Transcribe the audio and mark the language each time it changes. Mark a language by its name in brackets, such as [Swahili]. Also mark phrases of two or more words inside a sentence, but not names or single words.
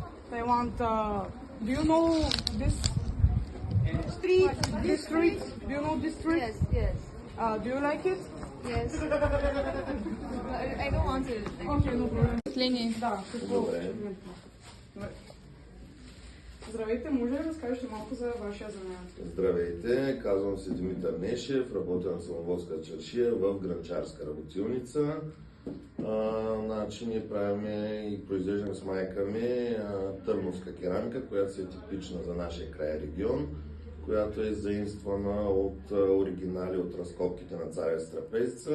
[English] Thailand. Do you know this street? This street? Do you know this street? Yes, yes, Do you like it? yes. I don't want to. Окей, no problem. [Bulgarian] Впечатление. Да, какво? Добре. Добре. Здравейте, може ли да разкажете малко за вашия занаят? Здравейте, казвам се Димитър Нешев, работя на Самоволска чаршия в гранчарска работилница. Ние правим и произвеждаме с майка ми търновска керамика, която е типична за нашия край регион, която е заимствана от оригинали от разкопките на Царевец трапезца.